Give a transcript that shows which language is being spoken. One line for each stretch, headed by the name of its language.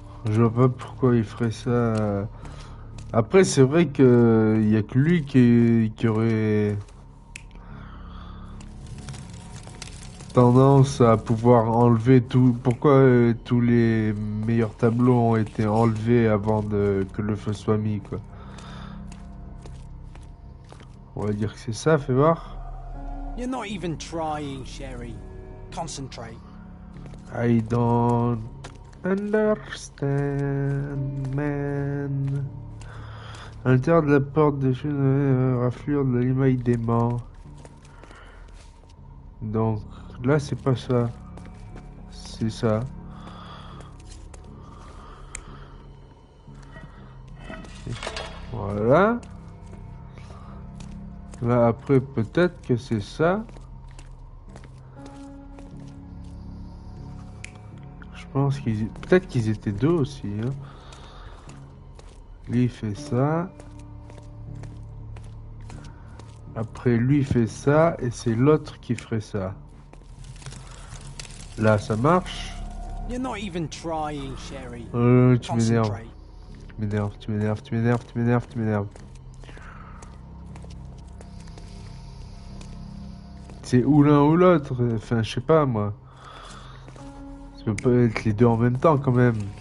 French: Je vois pas pourquoi il ferait ça. Après, c'est vrai que y a que lui qui aurait tendance à pouvoir enlever tout. Pourquoi tous les meilleurs tableaux ont été enlevés avant que le feu soit mis, quoi. On va dire que c'est ça, fais voir.
English: You're not even trying, Sherry. Concentrate. I don't understand, man.
French: À l'intérieur de la porte des raflure de la limaille d'aimant. Donc là, c'est pas ça. C'est ça. Voilà. Là, après, peut-être que c'est ça. Je pense qu'ils... Peut-être qu'ils étaient deux aussi. Hein. Lui, il fait ça. Après, lui, il fait ça. Et c'est l'autre qui ferait ça. Là, ça marche.
English: You're not even trying, Sherry.
French: Tu m'énerves. Tu m'énerves, tu m'énerves, tu m'énerves, tu m'énerves, tu m'énerves. C'est ou l'un ou l'autre. Enfin, je sais pas, moi. Ça peut pas être les deux en même temps, quand même.